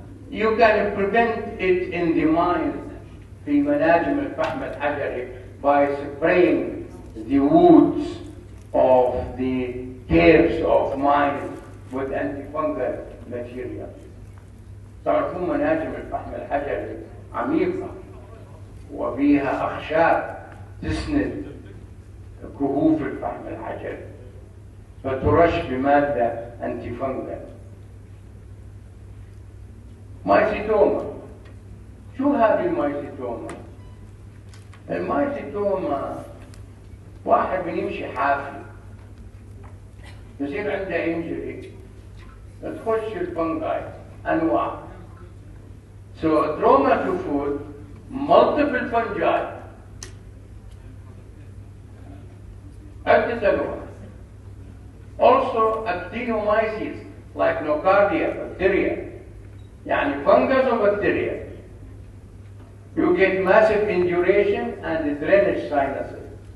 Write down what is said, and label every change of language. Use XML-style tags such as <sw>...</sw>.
<en>You can prevent it in the mines</en> <ar>في مناجم الفحم الحجري</ar> <en>by spraying the woods of the caves of mines with antifungal material.</en> <ar>تعرفون مناجم الفحم الحجري عميقة وفيها أخشاب تسند كهوف الفحم الحجري فترش بمادة انتيفنجل. مايسيتوما. شو هذه المايسيتوما؟ المايسيتوما واحد بيمشي حافي يصير عنده انجري تخش الفنجاي انواع.</ar> <en>So trauma to food, multiple fungi,</en> <ar>عدة أنواع.</ar> <en>Also actinomyces like nocardia, bacteria.</en> <ar>يعني</ar> <en>fungus or bacteria. You get massive induration and drainage sinuses.</en>